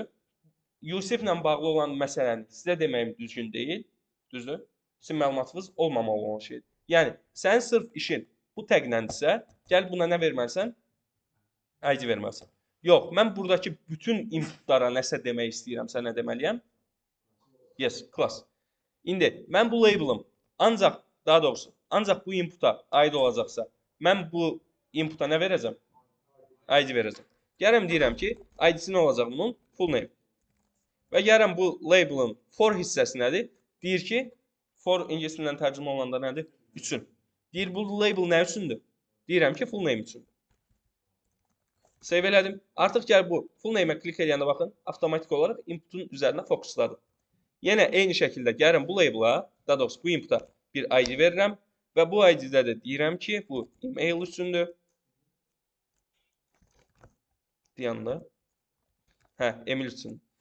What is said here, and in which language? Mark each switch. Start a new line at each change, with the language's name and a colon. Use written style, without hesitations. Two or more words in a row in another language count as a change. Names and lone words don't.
Azerbaijani: Yusiflə bağlı olan məsələni sizə deməyim düzgün deyil, düzdür? Sizin məlumatınız olmamalı olan şeydir. Yəni, sənin sırf işin bu təqləndirsə, gəl buna nə verməlisən? ID verməlisən. Yox, mən buradakı bütün inputlara nəsə demək istəyirəm, sən nə deməliyəm?
English: Yes, class.
Azerbaijani: İndi mən bu label'ım ancaq, daha doğrusu, ancaq bu inputa aid olacaqsa, mən bu inputa nə verəcəm? ID verəcəm. Gələm deyirəm ki, ID-si nə olacaq bunun?
English: Full name.
Azerbaijani: Və gələm bu label'ın for hissəsi nədir? Deyir ki, for ingilis dilindən tərcümə olanda nədir? Üçün. Deyir bu label nə üçündür? Deyirəm ki,
English: full name
Azerbaijani: üçündür. Save elədim. Artıq gəl bu
English: full name-
Azerbaijani: ə klik edəndə baxın, avtomatik olaraq inputun üzərinə fokusladı. Yenə eyni şəkildə gəlirəm bu label'a, daha doğrusu bu input'a bir ID verirəm və bu ID-də də deyirəm ki, bu email üçündür. Deyəndə. Hə, Emil üçün.